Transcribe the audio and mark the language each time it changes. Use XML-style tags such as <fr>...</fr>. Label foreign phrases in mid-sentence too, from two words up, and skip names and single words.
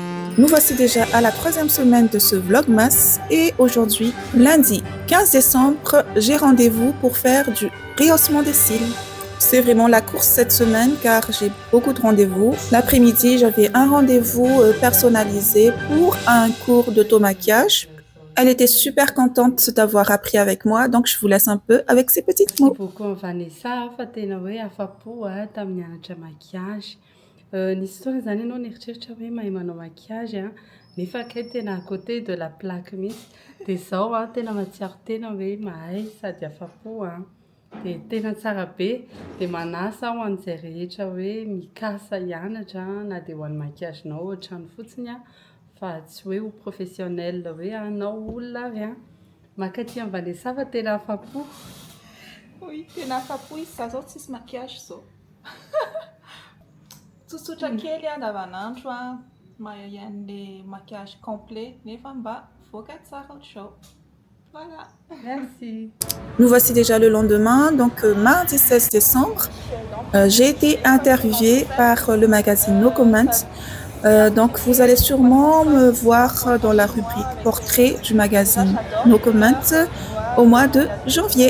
<fr>Nous voici déjà à la troisième semaine de ce vlogmas et aujourd'hui, lundi 15 décembre, j'ai rendez-vous pour faire du rehaussement des cils. C'est vraiment la course cette semaine car j'ai beaucoup de rendez-vous. L'après-midi, j'avais un rendez-vous personnalisé pour un cours d'auto-maquillage. Elle était super contente d'avoir appris avec moi, donc je vous laisse un peu avec ses petites Merci mots.</fr> <mg>beaucoup Vanessa fa tena hoe afa-po tamin'ny anatra maquillage. Nisy fotoana zany ianao nieritreritra hoe mahay manao maquillage nefa akay tena</mg> <fr>à côté de la plaque</fr> <mg>mihitsy. Dia izao tena mahatsiaro tena hoe mahay sady afa-po dia tena tsara be. Dia manasa aho an'izay rehetra hoe mikasa hianatra na dia ho an'ny maquillagenao ohatrany fotsiny fa tsy hoe ho professionnel hoe anao olona ary makaty amin'ny Vanessa fa tena afa-po. Oui, tena afa-po izy za zao tsisy maquillage zao. Tsotsotra kely andavanandro mahay an'le</mg> <fr>maquillage complet</fr> <mg>nefa mba voaka tsara</mg> <fr>au show. Voilà. Merci. Nous voici déjà le lendemain, donc mardi 16 décembre. J'ai été interviewée par le magazine No Comment. Donc vous allez sûrement me voir dans la rubrique portrait du magazine No Comment au mois de janvier.</fr>